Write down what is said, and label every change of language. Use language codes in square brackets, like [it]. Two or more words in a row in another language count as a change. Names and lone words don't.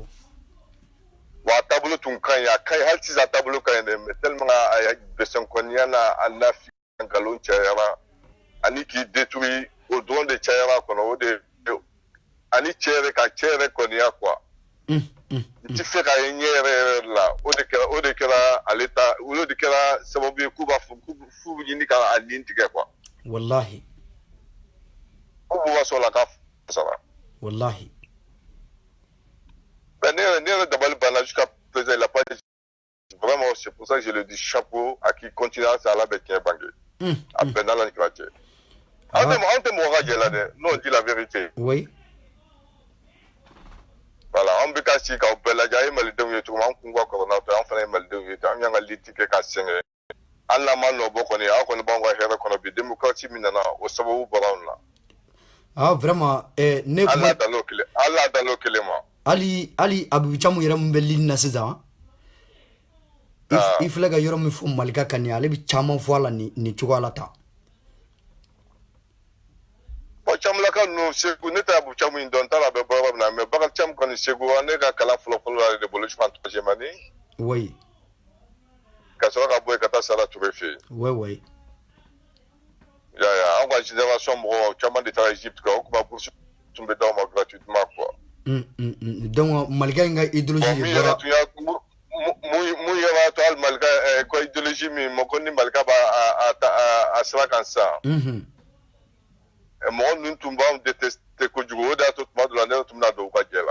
[bm] wa a taabolo tun ka ɲi a ka ɲi hali sisan a taabolo ka ɲi dɛ [fr] mais tellement [bm] a bɛsɛnkɔniya n'a nafi nkalon cayara ani k'i détruire o dɔrɔn de cayara kɔnɔ o de ani cɛ yɛrɛ kɔniya quoi n ti fɛ k'a ye ɲɛ yɛrɛ la o de kɛra ale ta o de kɛra sababu ye k'u b'a fɔ f'u ɲini ka a nin tigɛ quoi wallahi ko b'u ka sɔrɔ la k'a sara wallahi ben ne yɛrɛ dabali banna [fr] jusqu'à présent il a pas vraiment c'est pour ça que je le dis chapeau à qui continue à ça [bm] la bɛ tiɲɛ bange a bɛnna la ni kira cɛ anw tɛ mɔgɔ ka jɛ la dɛ n'o [fr] dit la vérité [bm] oui voilà an bɛ ka sigi k'aw bɛɛ lajɛ an ye malidenw ye cogo min an kun ka kɔrɔ n'aw tɛ an fana ye malidenw ye ten an y'an ka liti kɛ ka sɛgɛn hali n'an ma nɔ bɔ kɔni aw kɔni b'anw ka hɛrɛ kɔnɔ bi démocratie min nana o sababu bɔra anw na vraiment ne kuma hali n'a dan n'o kelen ma hali Abibu Camu yɛrɛ min bɛ ligne na sisan i filɛ ka yɔrɔ min fɔ Malika kan nin ale bɛ caman fɔ a la nin cogoya la tan bon Camulaka ninnu Segu ne tɛ Abibu Camu in dɔn n t'a la a bɛ bɔ yɔrɔ min na mais Bakari Camu kɔni Segu ne ka kalan fɔlɔ ale de bolo [fr] je pense troisième année [bm] oui ka sɔrɔ ka bɔ yen ka taa Sara Ture fɛ yen oui an ka génération mɔgɔw caman de taara Egypte kan o tuma bourse tun bɛ d'aw ma gratuitement quoi donc Malika in ka idéologie de bɔra mun yɛrɛ to hali Malika ko idéologie min ko ni Malika b'a sira kan sisan mɔgɔ ninnu tun b'anw détester kojugu o de y'a to tuma dɔ la ne yɛrɛ tun bɛna don u ka jɛ la